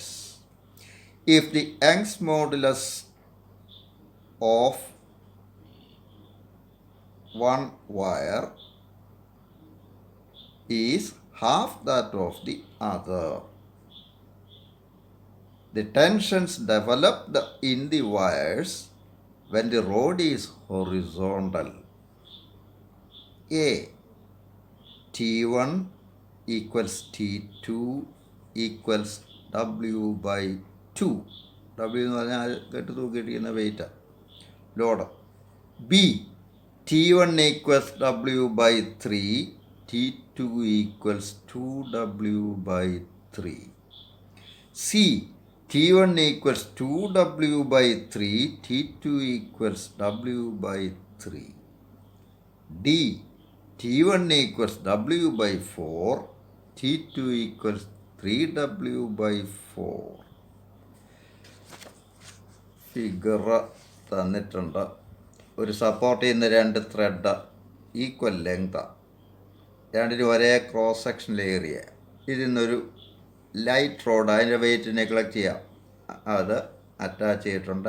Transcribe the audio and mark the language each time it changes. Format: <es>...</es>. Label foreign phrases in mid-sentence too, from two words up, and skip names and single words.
<en>If the Young's modulus of one wire is half that of the other, the tensions developed in the wires when the rod is horizontal. A. T1 equals T2 equals W by 2.</en> <ml>W എന്ന് പറഞ്ഞാൽ കെട്ട് തൂക്കിയിട്ടിരിക്കുന്ന</ml> <en>weight load. B. T1 equals W by 3. T2 equals 2W by 3. C. T1 equals 2W by 3. T2 equals W by 3. D. T1 equals W by 4. T2 equals 3W by 4.</en> <ml>ഫിഗർ തന്നിട്ടുണ്ട്. ഒരു സപ്പോർട്ട് ചെയ്യുന്ന 2</ml> <en>thread equal length.</en> <ml>രണ്ടിനും ഒരേ</ml> <en>cross sectional area.</en> <ml>ഇതിൽ നിന്നൊരു</ml> <en>light rod,</en> <ml>അതിൻ്റെ വെയിറ്റ് നെഗ്ലക്റ്റ് ചെയ്യാം, അത് അറ്റാച്ച് ചെയ്തിട്ടുണ്ട്.</ml>